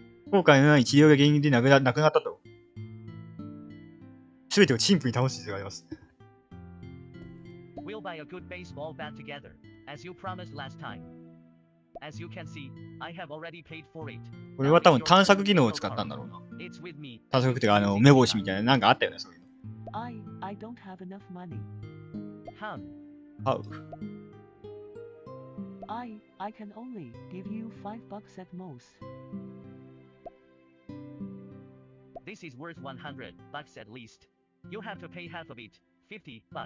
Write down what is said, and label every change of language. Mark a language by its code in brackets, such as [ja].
[ja] 後悔のない治療が原因で亡くなったと。すべてを陳腐に倒す必要があります。 [en] We'll buy a good baseball bat together, as you promised last time. As you can see, I have already paid for it. [ja] これは多分探索機能を使ったんだろうな。 [en] It's with me. [ja] 探索っていうか、目星みたいな、なんかあったよね、そういうの。 [en] I don't have enough money. How? I can only give you $5 at most. This is worth $100 at least. You have to pay half of it, $50.